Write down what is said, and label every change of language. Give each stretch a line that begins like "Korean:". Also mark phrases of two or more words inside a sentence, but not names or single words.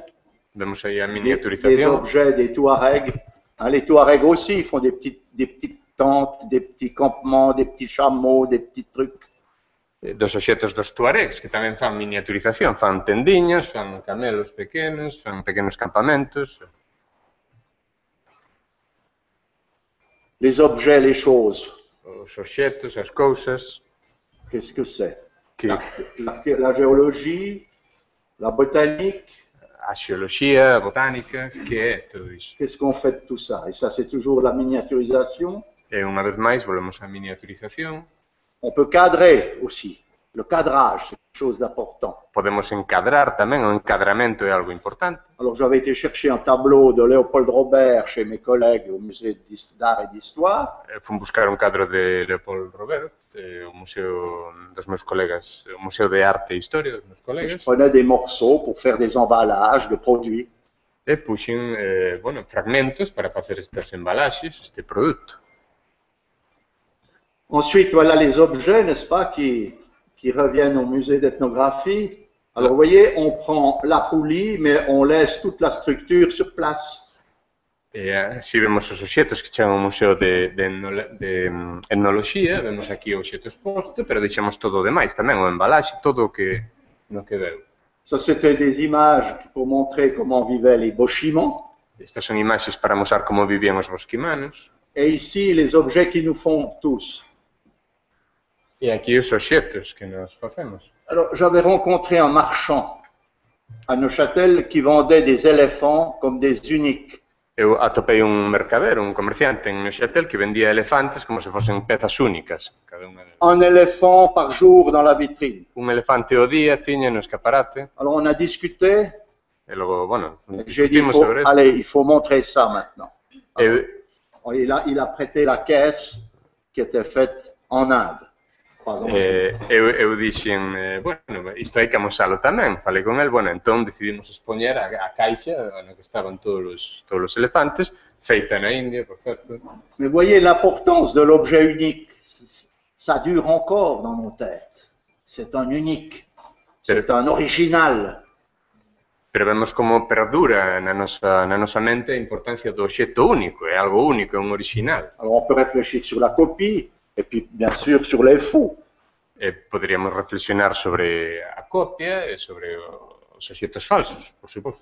Galician: Vemos aí a
French: Des
Galician: miniaturización.
French: objets des Touaregs. Hein, les Touaregs aussi font des petites tentes, des petits campements, des petits chameaux, des petits trucs.
Galician: Dos obxetos dos tuaregs, que tamén fan miniaturización, fan tendiñas, fan camelos pequenos, fan pequenos campamentos.
French: Les objets, les choses.
Galician: Os obxetos, as cousas.
French: Qu'est-ce que c'est?
Galician: Que
French: La géologie, la botanique.
Galician: a xeoloxía, a botánica, que é todo iso.
French: Qu'est-ce qu'on fait de tout ça? Et ça, c'est toujours la miniaturisation.
Galician: E unha vez máis, volvemos á miniaturización.
French: On peut cadrer aussi. Le cadrage, c'est quelque chose d'important.
Galician: Podemos encadrar tamén, o encadramento é algo importante.
French: Alors, j'avais été chercher un tableau de Léopold Robert chez mes collègues au musée d'art et d'histoire.
Galician: Fun buscar un cadro de Leopold Robert, o museo dos meus colegas, o Museo de Arte e Historia dos meus
French: Je
Galician: colegas.
French: prenais des morceaux pour faire des emballages de produits.
Galician: E puxen, fragmentos para facer estas embalaxes, este produto.
French: Ensuite, voilà les objets, n'est-ce pas, qui reviennent au musée d'ethnographie. Alors, vous voyez, on prend la poulie, mais on laisse toute la structure sur place.
Galician: E así vemos os obxetos que chegan ao Museo de Etnoloxía, vemos aquí o obxeto exposto, pero deixamos todo o demais tamén, o embalaxe, todo o que no que veu.
French: Ça, c'était des images pour montrer comment vivaient les Bochimans.
Galician: Estas son imaxes para mostrar como vivían os bosquimanos.
French: Et ici, les objets qui nous font tous.
Galician: E aquí os obxetos que nos facemos.
French: Alors, j'avais rencontré un marchand à Neuchâtel qui vendait des éléphants comme des uniques.
Galician: Eu atopei un mercader, un comerciante en Neuchâtel que vendía elefantes como se fosen pezas únicas, cada unha delas.
French: Un éléphant par jour dans la vitrine.
Galician: Un elefante ao día tiña no escaparate,
French: Alors, on a discuté.
Galician: e logo, bueno,
French: J'ai dit,
Galician: discutimos sobre isto.
French: allez, il faut montrer ça maintenant. Alors,
Galician: E,
French: il a prêté la caisse qui était faite en Inde.
Galician: eu dixen, bueno, isto hai que amosalo tamén. Falei con el, bueno, entón decidimos expoñer a caixa na que estaban todos os elefantes, feita na India, por certo.
French: Mais voyez l'importance de l'objet unique. Ça dure encore dans nos têtes. C'est un unique. C'est un original.
Galician: Pero vemos como perdura na nosa mente a importancia do obxecto único, é algo único, é un original. Alors on peut réfléchir sur la copie et puis bien sûr sur les faux. Poderíamos reflexionar sobre a copia e sobre os obxectos falsos, por suposto.